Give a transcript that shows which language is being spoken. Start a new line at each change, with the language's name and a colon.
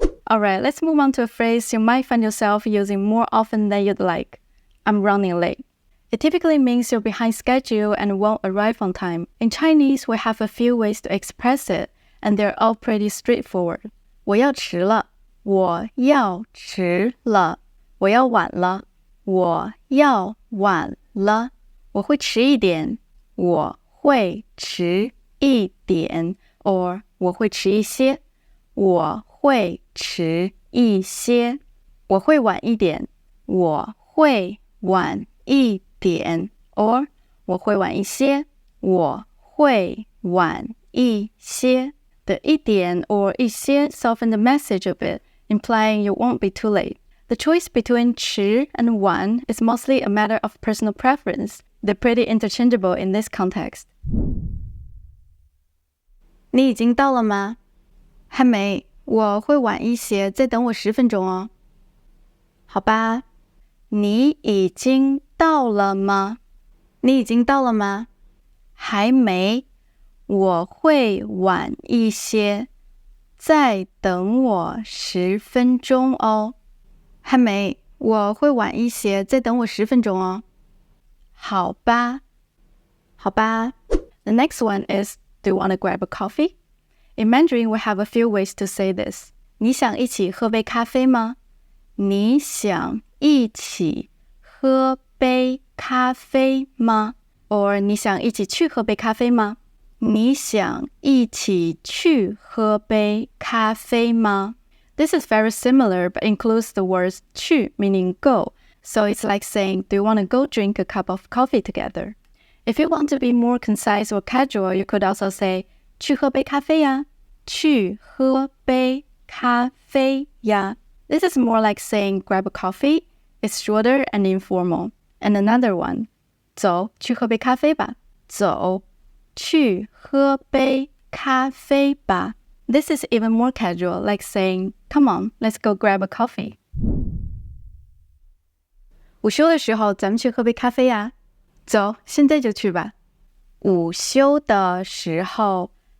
English: Alright, let's move on to a phrase you might find yourself using more often than you'd like. I'm running late. It typically means you're behind schedule and won't arrive on time. In Chinese, we have a few ways to express it, and they're all pretty straightforward.
Chinese: 我要迟了，我要迟了，我要晚了，我要晚了，我会迟一点，我会迟一点 or 我会迟一些，我会迟一些，我会晚一点，我会晚一点 or 我会晚一些，我会晚一些。
English: The 一点 or 一些 soften the message a bit, implying you won't be too late. The choice between 迟 and 晚 is mostly a matter of personal preference. They're pretty interchangeable in this context.
Chinese: 你已经到了吗？还没，我会晚一些，再等我10分钟哦。好吧，你已经到了吗？你已经到了吗？还没，我会晚一些，再等我10分钟哦。还没，我会晚一些，再等我10分钟哦。好吧，好吧。
English: The next one is, do you want to grab a coffee? In Mandarin, we have a few ways to say this.
Chinese: 你想一起喝杯咖啡吗？你想一起喝杯咖啡吗？ Or 你想一起去喝杯咖啡吗？你想一起去喝杯咖啡吗？
English: This is very similar but includes the words 去 meaning go. So it's like saying, do you want to go drink a cup of coffee together? If you want to be more concise or casual, you could also say,
Chinese: 去喝杯咖啡呀，去喝杯咖啡呀。
English: This is more like saying grab a coffee. It's shorter and informal. And another one,
Chinese: 走，去喝杯咖啡吧。走，去喝杯咖啡吧。
English: This is even more casual, like saying, come on, let's go grab a coffee.
Chinese: 午休的时候，咱们去喝杯咖啡呀。走，现在就去吧。午休的时候，